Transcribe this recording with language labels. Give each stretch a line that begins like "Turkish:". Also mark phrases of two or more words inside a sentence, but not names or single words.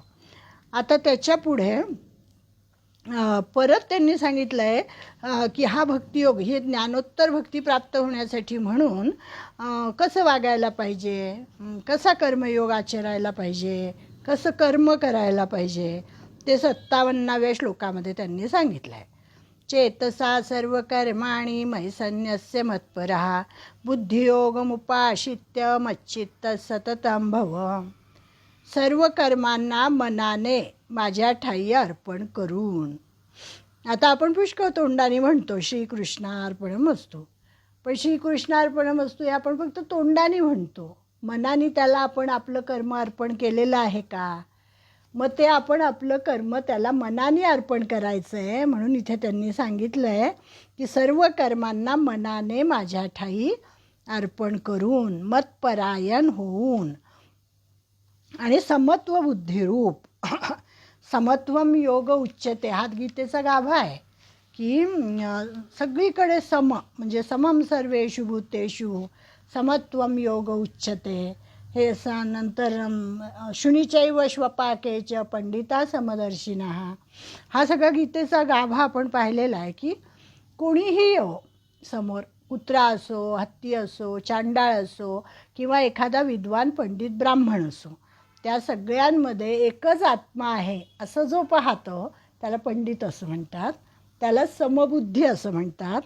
Marathi: आता त्याच्या पुढे परत त्यांनी सांगितलं आहे की हा भक्तियोग, ही ज्ञानोत्तर भक्ती प्राप्त होण्यासाठी म्हणून कसं वागायला पाहिजे, कसा कर्मयोग आचरायला पाहिजे, कसं कर्म करायला पाहिजे, ते 57व्या श्लोकामध्ये त्यांनी सांगितलं आहे.
Sanskrit: चेतसा सर्व कर्माणि मयि संन्यस्य मत्परः बुद्धियोगमुपाश्रित्य मच्चित्त सततं भव.
Marathi: सर्व कर्मांना मनाने माझ्या ठायी अर्पण करून. आता आपण पुष्कळ तोंडाने म्हणतो श्रीकृष्णार्पणमस्तु, पण श्रीकृष्णार्पणमस्तु हे आपण फक्त तोंडाने म्हणतो. मनाने त्याला आपण आपलं कर्म अर्पण केलेलं आहे का? मग ते आपण आपलं कर्म त्याला मनाने अर्पण करायचं आहे. म्हणून इथे त्यांनी सांगितलं आहे की सर्व कर्मांना मनाने माझ्या ठायी अर्पण करून, मतपरायण होऊन आणि समत्व बुद्धिरूप.
Sanskrit: समत्वम योग उच्चते
Marathi: हा गीतेचा गाभा आहे की सगळीकडे सम म्हणजे
Sanskrit: समम सर्वेषु भूतेषु समत्वम योग उच्चते.
Marathi: हे नंतर
Sanskrit: शुनीचैव श्वपाकेच पंडिता समदर्शिनः.
Marathi: हा सगळा गीतेचा गाभा आपण पाहिलेला आहे की कोणीही येऊ समोर, कुत्रा असो, हत्ती असो, चांडाळ असो किंवा एखादा विद्वान पंडित ब्राह्मण असो, त्या सगळ्यांमध्ये एकच आत्मा आहे असं जो पाहतो त्याला पंडित असं म्हणतात, त्याला समबुद्धी असं म्हणतात.